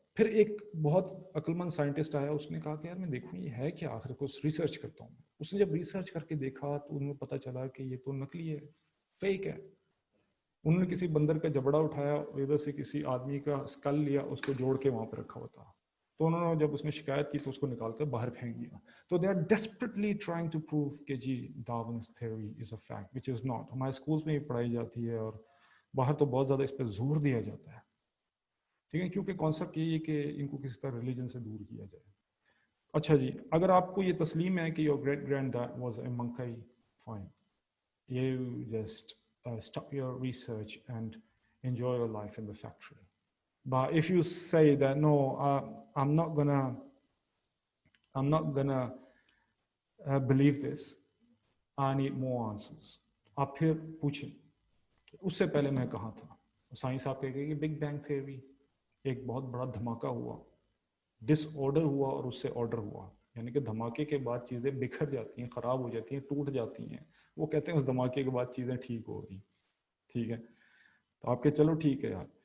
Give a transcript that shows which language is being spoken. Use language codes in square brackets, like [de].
[ur] پھر ایک بہت عقل مند سائنٹسٹ آیا، اس نے کہا کہ یار میں دیکھوں یہ ہے کیا، آخر کو ریسرچ کرتا ہوں. اس نے جب ریسرچ کر کے دیکھا تو انہیں پتہ چلا کہ یہ تو نکلی ہے، فیک ہے. انہوں نے کسی بندر کا جبڑا اٹھایا اور ادھر سے کسی آدمی کا اسکل لیا، اس کو جوڑ کے وہاں پہ رکھا ہوا تھا. تو انہوں نے جب اس نے شکایت کی تو اس کو نکال کر باہر پھینک دیا. [en] تو they are desperately trying to prove کہ جی Darwin's theory is a fact which is not. [ur] ہمارے اسکولس میں یہ پڑھائی جاتی ہے اور باہر تو بہت زیادہ اس پہ زور دیا جاتا ہے. ٹھیک ہے، کیونکہ کانسیپٹ یہی ہے کہ ان کو کسی طرح ریلیجن سے دور کیا جائے. اچھا جی، اگر آپ کو یہ تسلیم ہے کہ [en] Your great grand dad was a monkey, fine, you just stop your research and enjoy your life in the factory. But if you say that no, I'm not gonna believe this, I need more answers. [ur] آپ پھر پوچھیں کہ اس سے پہلے میں کہاں تھا. Science آپ کہے گی کہ بگ بینگ تھیوری، ایک بہت بڑا دھماکہ ہوا، ڈس آرڈر ہوا اور اس سے آرڈر ہوا. یعنی کہ دھماکے کے بعد چیزیں بکھر جاتی ہیں، خراب ہو جاتی ہیں، ٹوٹ جاتی ہیں. وہ کہتے ہیں اس دھماکے کے بعد چیزیں ٹھیک ہو گئی. ٹھیک ہے، تو آپ کہ چلو ٹھیک ہے یار.